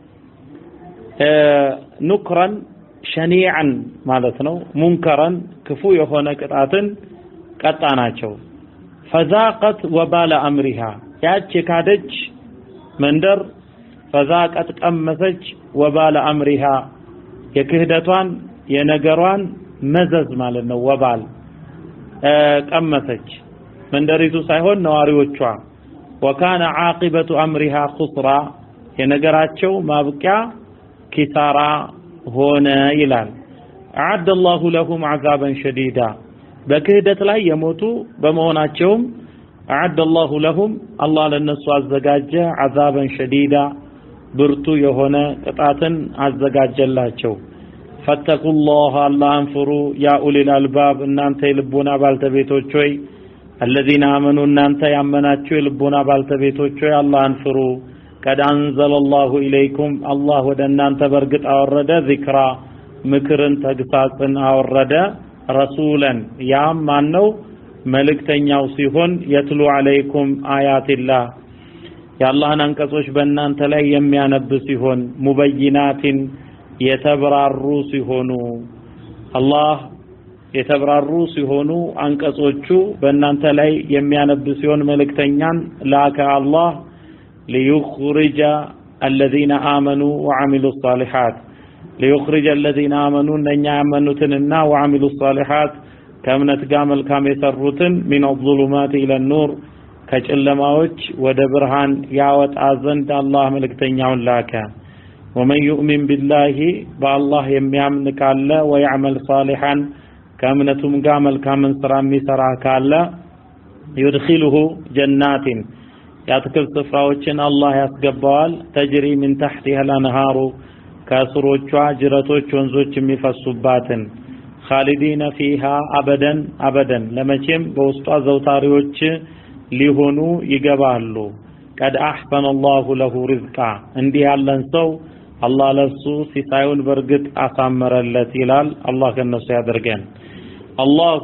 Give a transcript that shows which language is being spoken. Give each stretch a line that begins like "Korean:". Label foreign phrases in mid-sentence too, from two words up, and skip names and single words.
Amharic: ኑክራን ሸኒዓን ማለት ነው ሙንከራን ክፉ የሆነ ቅጣትን ቀጣናቸው
Arabic: فذاقت وبال امرها
Amharic: ያች ካደች መንደር فذاقت ቀመሰች
Arabic: وبال امرها
Amharic: የክህደቷን የነገሯን መዘዝ ማለት ነው ወባል ቀመሰች መንደሪቱ ሳይሆን ነዋሪዎቿ
Arabic: وكان عاقبة امرها خسرا
Amharic: የነገራቸው ማብቂያ ኪሳራ ሆነ ይላል
Arabic: اعد الله لهم عذابا شديدا
Amharic: በክህደት ላይ የሞቱ በመሆናቸውም
Arabic: اعد الله لهم الله
Amharic: ለነሱ አዘጋጀ
Arabic: عذابا شديدا
Amharic: ብርቱ የሆነ ቅጣትን አዘጋጀላቸው
Arabic: فاتقوا الله اللهم فروا يا اولي الالباب
Amharic: እናንተ የልቦና ባልተቤቶች ሆይ
Arabic: الذين آمنوا
Amharic: እናንተ ያመናችሁ የልቦና ባልተቤቶች ሆይ አላህን ፍሩ
Arabic: قد انزل الله اليكم الله
Amharic: ወደ እናንተ በርግጥ አወረደ ذکرا ምክርን ተግሳጽን አወረደ رسولا ያም ማነው መልእክተኛው ሲሆን
Arabic: يتلو عليكم آيات الله
Amharic: የአላህን አንቀጾች በእናንተ ላይ የሚያነብ ሲሆን ሙበይናትን የተብራሩ ሲሆኑ አላህ የተብራሩ ሲሆኑ አንቀጾቹ በእናንተ ላይ የሚያነብ ሲሆን መልእክተኛን ላከ አላህ
Arabic: ليخرج الذين آمنوا وعملوا الصالحات ليخرج الذين آمنوا
Amharic: እነኛ ያመኑትንና
Arabic: وعملوا الصالحات
Amharic: ከእምነት ጋር መልካም የሰሩትን
Arabic: من الظلمات إلى النور
Amharic: ከጨለማዎች ወደ ብርሃን ያወጣ ዘንድ አላህ መልእክተኛውን ላከ
Arabic: ومن يؤمن بالله بالله
Amharic: የሚያምን ካለ
Arabic: ويعمل صالحا
Amharic: ከእምነቱም ጋር መልካምን ስራ የሚሰራ ካለ
Arabic: يدخله جنات
Amharic: ያትክልት ስፍራዎችን አላህ ያስገባዋል
Arabic: تجري من تحتها الانهار
Amharic: ከስሮቿ ጅረቶች ወንዞች የሚፈሱባትን
Arabic: خالدين فيها ابدا
Amharic: ለመቼም በውስጧ ዘውታሪዎች ሊሆኑ ይገባሉ
Arabic: قد احسن الله له رزقا
Amharic: እንዲህ ያለን ሰው አላህ ለሱ ሲሳዩን በርግጥ አሳመረለት ይላል አላህ ከነሱ ያደርገን አላሁ